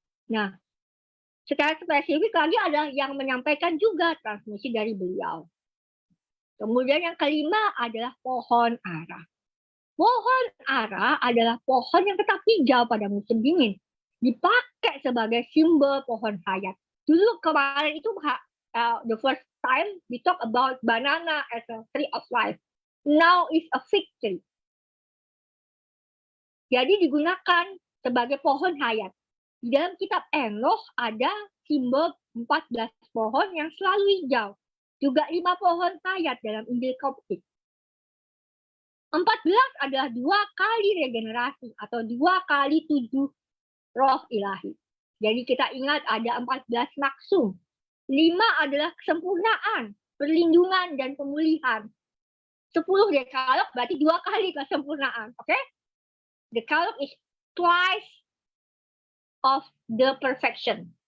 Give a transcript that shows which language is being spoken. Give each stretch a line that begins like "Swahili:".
Indonesian: Nah, secara spesifik lagi ada yang menyampaikan juga transmisi dari beliau. Kemudian yang kelima adalah pohon ara. Pohon ara adalah pohon yang tetap hijau pada musim dingin. Dipakai sebagai simbol pohon hayat. Dulu kemarin itu
English: the first time we talk about banana as a tree of life. Now is a fig tree.
Indonesian: Jadi digunakan sebagai pohon hayat. Di dalam kitab Enoch ada simbol 14 pohon yang selalu hijau. Juga 5 pohon hayat dalam Injil Koptik. 14 adalah 2 kali regenerasi atau 2 kali 7 roh ilahi. Jadi kita ingat ada 14 maksum. 5 adalah kesempurnaan, perlindungan, dan pemulihan. 10 dekalog berarti 2 kali kesempurnaan. Oke?
English: Dekalog is twice of the perfection.